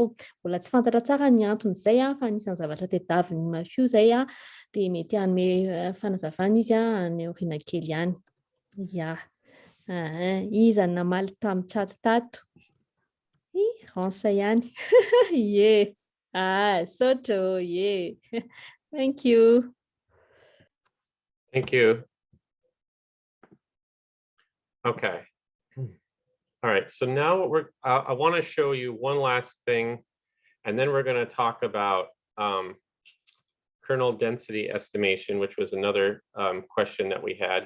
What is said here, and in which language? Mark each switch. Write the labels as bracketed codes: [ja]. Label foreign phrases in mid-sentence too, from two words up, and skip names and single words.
[mg] Mbola tsy fantatra tsara ny anton'izay fa anisan'ny zavatra tediaviny mafio zay de mety hanome fanazavana izy any aoriana kely ihany. Iza namaly tamin'ny chat tato. Ransa ihany. Sotro, [en] Thank you. Thank you. Okay. All right, so now what I want to show you one last thing, and then we're going to talk about kernel density estimation, which was another question that we had.